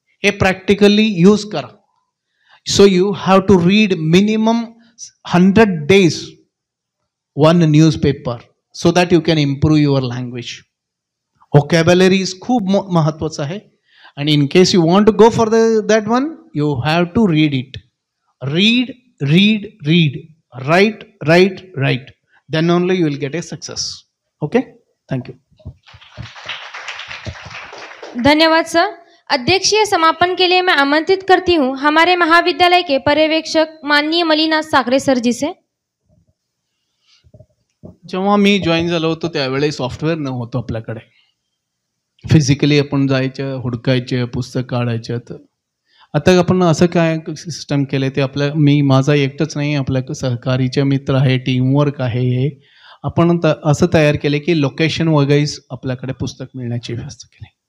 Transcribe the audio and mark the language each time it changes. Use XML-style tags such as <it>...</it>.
<mr>हे practically use करा.</mr> <en>So you have to read minimum 100 days 1 newspaper so that you can improve your language.</en> <mr>व्होकॅब्युलरीज खूप महत्त्वाचं आहे.</mr> <en>आणि in case you want to go for that one, you have to read it. Read read read, write write write, then only you will get a success. Okay, thank you.</en> <mr>धन्यवाद sir.</mr> <hi>अध्यक्षीय समापन के लिए मैं आमंत्रित करती हूँ हमारे महाविद्यालय के पर्यवेक्षक माननीय मलिनाथ साखरे सर जी से.</hi> <mr>जेव्हा मी जॉईन झालो होतो त्यावेळी सॉफ्टवेअर नव्हतं आपल्याकडे. फिजिकली आपण जायचं, हुडकायचं, पुस्तक काढायचं. आता आपण असं काय सिस्टम केलं ते आपल्या मी माझा एकटंच नाही, आपल्या सहकारीचे मित्र आहे, टीमवर्क आहे, हे आपण असं तयार केले की लोकेशन वगैरेच आपल्याकडे पुस्तक मिळण्याची व्यवस्था केली.</mr>